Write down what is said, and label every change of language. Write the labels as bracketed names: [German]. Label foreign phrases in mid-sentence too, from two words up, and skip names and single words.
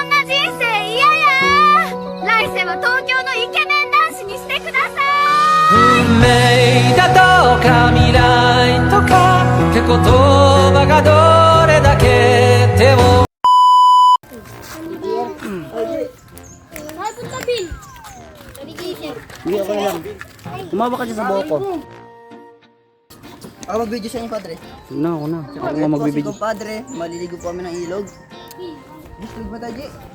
[Japanese] 人生嫌や。来世は東京のイケメン男子にしてください。運命だとか未来とかって言葉がどれだけ手を [Filipino] Hindi ako na lang. Tumawa ka dyan sa buhok ko. Ako mag-video sa inyo, padre. Sige na, ako na. Ako nga Ako magbibidyo. si padre, maliligo po kami ng ilog. Gusto ba tayo, G?